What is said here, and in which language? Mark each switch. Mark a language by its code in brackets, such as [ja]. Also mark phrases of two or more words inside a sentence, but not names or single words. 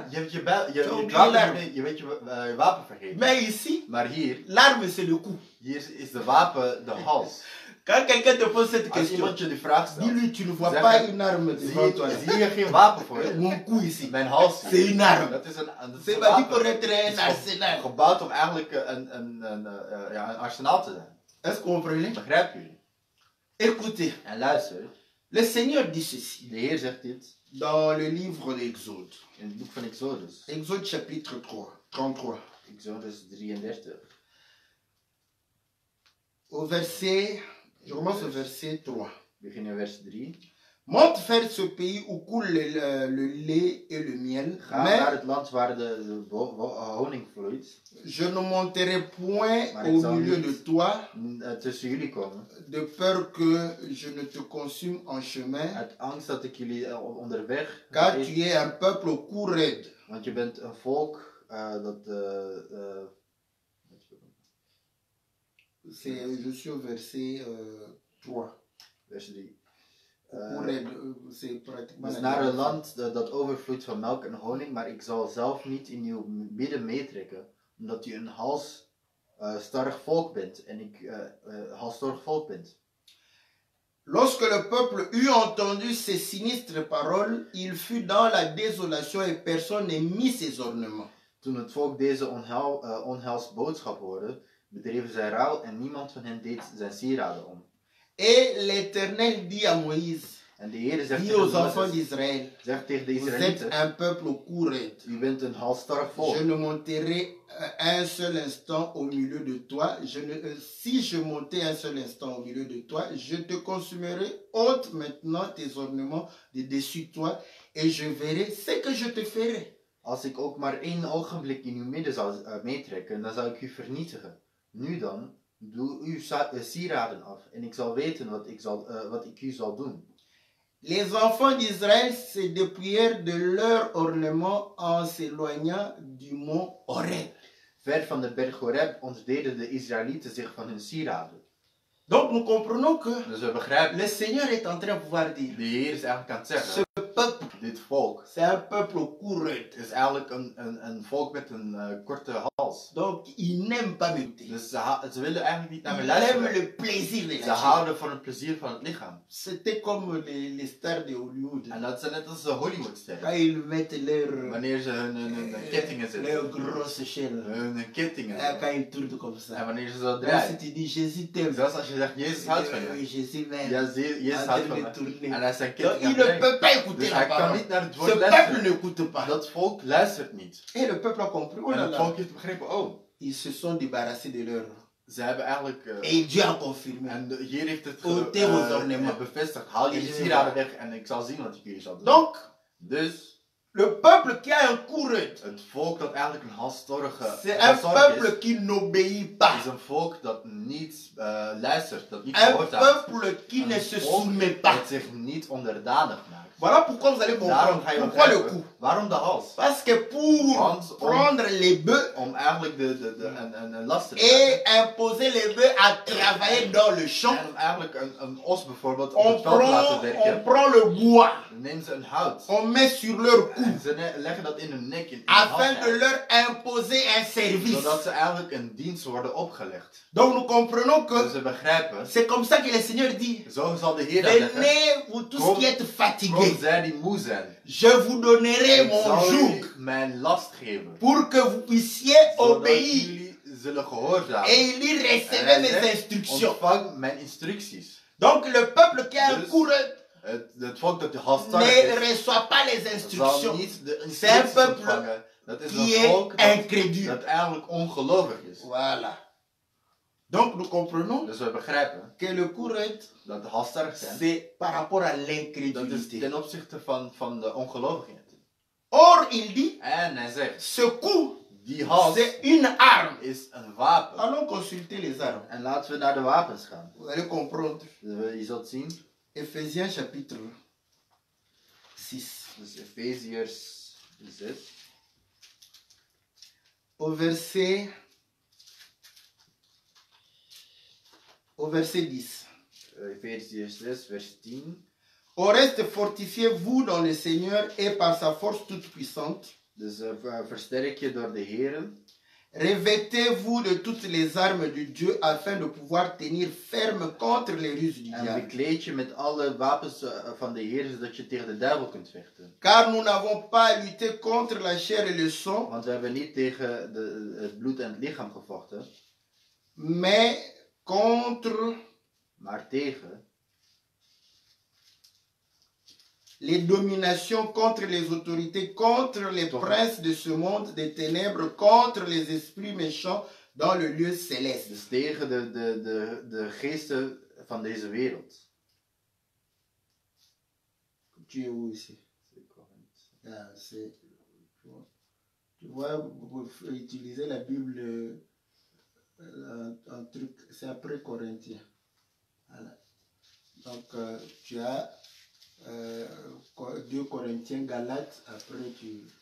[nl] Je hebt je wapen [fr] l'arme. [nl] vergeten. Je weet je wapen vergeten. [fr] Mais ici, [nl] Maar hier [fr] l'arme c'est le cou. [nl] is de wapen de hals. [fr] Quand quelqu'un te pose cette [nl] Als [fr] question, [nl] iemand je die vraag stelt. [fr] dis-lui, tu ne vois [nl] Zeg [fr] pas [nl] hem, [fr] une arme devant toi. [nl] zie je geen wapen voor je? [fr] Mon cou ici, [nl] Mijn hals. [fr] c'est une arme. [nl] Dat is een [fr] C'est bâti pour [nl] wapen. [fr] être [nl] Het [fr] un [nl] is [fr] arsenal. [nl] gebouwd om eigenlijk een arsenaal te zijn. [fr] Est-ce que vous comprenez? [nl] Begrijpen jullie? [fr] Écoutez, [nl] En luister. [fr] le Seigneur dit ceci [nl] De Heer zegt dit [fr] dans le livre d'Exode. [nl] in het boek van Exodus. [fr] Exode chapitre 33. [nl] Exodus 33. [fr] Au verset, je commence au verset 3. [nl] We beginnen vers 3. [fr] Monte vers ce pays où coule le lait et le miel. [nl] Ga [fr] Mais [nl] naar het land waar de honing vloeit. [fr] je ne monterai point [nl] Maar [fr] au [nl] ik zal [fr] milieu [nl] niet [fr] de toi, [nl] tussen jullie komen. [fr] de peur que je ne te consume en chemin, [nl] Uit angst dat ik jullie onderweg [fr] car [nl] eet. [fr] tu es un peuple au cou raide. [nl] Want je bent een volk dat... [fr] Je suis au verset 3. [nl] vers 3. [fr] Cou raide, c'est pratiquement [nl] Dus [fr] la [nl] naar een [fr] dernière [nl] land dat overvloeit van melk en honing, maar ik zal zelf niet in uw midden meetrekken, omdat u een halsstarrig volk bent en ik halsstarrig volk bent. [fr] Lorsque le peuple eut entendu ces sinistres paroles, il fut dans la désolation et personne ne mit ses ornements. [nl] Toen het volk deze onheilsboodschap hoorde, bedreven zij rouw en niemand van hen deed zijn sieraden om. [fr] Et l'Éternel dit à Moïse, [nl] En de Heer zegt dit tegen [fr] aux enfants [nl] Mozes, [fr] d'Israël, [nl] zegt tegen de [fr] vous êtes [nl] Israëlieten, [fr] un peuple au cou raide. [nl] u bent een halsstarrig volk. [fr] Je ne monterai un seul instant au milieu de toi. Si je montais un seul instant au milieu de toi, je te consumerai. Ôte maintenant tes ornements de dessus toi et je verrai ce que je te ferai. [nl] Als ik ook maar één ogenblik in uw midden zou meetrekken, dan zou ik u vernietigen. Nu dan, doe uw sieraden af en ik zal weten wat ik u zal doen. [fr] Les enfants d'Israël se dépouillèrent de leurs ornements en s'éloignant du mont Horeb. [nl] Ver van de berg Horeb ontdeden de Israëlieten zich van hun sieraden. [fr] Donc nous comprenons que [nl] Dus we begrijpen, [fr] le Seigneur est en train de pouvoir dire, [nl] de Heer is eigenlijk aan het zeggen, [fr] ce peuple, [nl] dit volk [fr] c'est un peuple au cou raide. [nl] is eigenlijk een volk met een korte hals. [fr] Donc ils n'aiment pas m'écouter. [nl] Dus ze willen eigenlijk niet naar me [fr] Ils aiment [nl] luisteren. [fr] le plaisir de [nl] Ze [fr] la chair. [nl] houden van het plezier van het lichaam. [fr] C'était comme les stars de Hollywood. [nl] En dat zijn net als de Hollywoodsterren. [fr] Quand ils mettent leur, [nl] Wanneer ze hun kettingen zetten. [fr] leur grosse chaîne. [nl] Hun kettingen. [fr] Quand ils tournent comme [nl] En [fr] ça. [nl] wanneer ze zo [fr] Même si [nl] draaien. [fr] tu dis Jésus t'aime. [nl] Zelfs als je zegt, Jezus houdt van je. [fr] Jésus m'aime. [nl] Ja, Jezus [fr] En [nl] houdt [fr] train [nl] van [fr] de [nl] me. [fr] tourner. [nl] En hij zijn [fr] Donc [nl] kettingen [fr] il [nl] aan [fr] ne [nl] het [fr] peut pas [nl] brengen. [fr] écouter [nl] Dus [fr] la [nl] hij kan [fr] parole. [nl] niet naar het [fr] Ce [nl] woord [fr] peuple [nl] luisteren. [fr] n'écoute pas. [nl] Dat volk luistert niet. [fr] Et le peuple a compris. Oh [nl] En [fr] là [nl] het [fr] là. [nl] volk heeft begrepen, oh, [fr] Ils se sont débarrassés de leur. [nl] ze hebben eigenlijk... [fr] Et Dieu a confirmé. [nl] en hier heeft het [fr] Ôtez vos ornements. [nl] bevestigd. Haal jullie sieraden weg en ik zal zien wat ik jullie zal doen. [fr] Donc, [nl] Dus, [fr] le peuple qui a un cou raide, [nl] het volk dat eigenlijk een halsstorrige [fr] c'est un [nl] halsstorrig [fr] peuple qui n'obéit pas. [nl] is een volk dat niet luistert, dat niet [fr] Un [nl] gehoorzaamt. [fr] peuple qui ne se [nl] Een volk [fr] soumet pas. [nl] dat zich niet onderdanig maakt. [fr] Voilà pourquoi vous allez [nl] Daarom [fr] comprendre. [nl] ga je [fr] Pourquoi le [nl] begrijpen, [fr] coup? [nl] waarom de hals? [fr] Parce que pour [nl] Want [fr] prendre les bœufs [nl] om eigenlijk een last te [fr] et [nl] dragen. [fr] imposer les bœufs à travailler dans le champ, [nl] En om eigenlijk een os bijvoorbeeld op [fr] on [nl] het veld te laten [fr] prend, [nl] werken, [fr] on prend le bois, [nl] dan nemen ze een hout. [fr] on met sur leur cou, [nl] En ze leggen dat in hun nek, in hun [fr] afin de [nl] hals, [fr] leur imposer un service. [nl] zodat ze eigenlijk een dienst worden opgelegd. [fr] Donc nous comprenons [nl] Dus [fr] que [nl] ze begrijpen, [fr] c'est comme ça que le Seigneur dit, [nl] zo zal de Heer dat zeggen. [fr] venez vous tous qui êtes [nl] Kom [fr] fatigués, [nl] zij die moe zijn. [fr] je vous donnerai [nl] Ik [fr] mon [nl] zal [fr] joug [nl] u mijn last geven. [fr] pour que vous puissiez [nl] Zodat [fr] obéir [nl] jullie zullen gehoorzamen. [fr] et il y [nl] En [fr] recevez [nl] hij [fr] mes [nl] zegt, [fr] instructions. [nl] ontvang mijn instructies. [fr] Donc le peuple qui a un [nl] Dus [fr] cou raide [nl] het volk dat de halsstarrig [fr] ne [nl] is, [fr] reçoit pas les [nl] zal [fr] instructions, [nl] niet de [fr] C'est un [nl] instructies [fr] peuple [nl] ontvangen. Dat is [fr] qui [nl] een [fr] est [nl] volk dat [fr] incrédule. [nl] dat eigenlijk ongelovig is. [fr] Voilà. Donc nous comprenons [nl] Dus we begrijpen [fr] que le cou raide, [nl] dat de halsstarrig zijn, [fr] c'est par rapport à [nl] dat is [fr] l'incrédulité. [nl] ten opzichte van de ongelovigheid. [fr] Or, il dit, [nl] En hij zegt, [fr] ce coup, [nl] die hals [fr] c'est une arme. [nl] is een wapen. [fr] Allons consulter les armes. [nl] En laten we naar de wapens gaan. [fr] Vous allez comprendre. [nl] Je zult zien, [fr] Ephésiens chapitre 6. [nl] dus Efeziërs 6, [fr] Au verset 10. [nl] Efeziërs 6, vers 10. [fr] Au reste, fortifiez-vous dans le Seigneur et par sa force toute puissante. [nl] Dus versterk je door de Heeren. [fr] Revêtez-vous de toutes les armes de Dieu afin de pouvoir tenir ferme contre les ruses du [nl] En [fr] diable. [nl] bekleed je met alle wapens van de Heer, zodat je tegen de duivel kunt vechten. [fr] Car nous n'avons pas à lutter contre la chair et le sang, [nl] Want we hebben niet tegen het bloed en het lichaam gevochten, [fr] mais contre [nl] maar tegen [fr] les dominations, contre les autorités, contre les princes de ce monde des ténèbres, contre les esprits méchants dans le lieu céleste. [nl] dus tegen de geesten van deze wereld. [fr] Tu es où ici? Ah, tu vois, vous utiliser la Bible, un truc, c'est après Corinthiens. Voilà. Donc, tu as 2 Corinthiens, Galates, après tu...